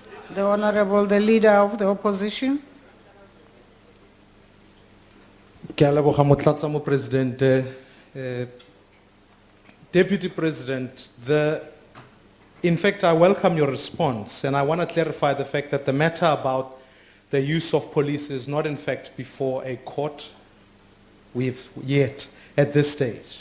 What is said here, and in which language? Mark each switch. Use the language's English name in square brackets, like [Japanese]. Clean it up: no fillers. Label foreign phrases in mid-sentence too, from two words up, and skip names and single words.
[English] The Honorable, the Leader of the Opposition. [Tswana] Ke a leboga Motlatsa Mopresidente. [English] Deputy President, in fact, I welcome your response, and I want to clarify the fact that the matter about the use of police is not in fact before a court yet at this stage.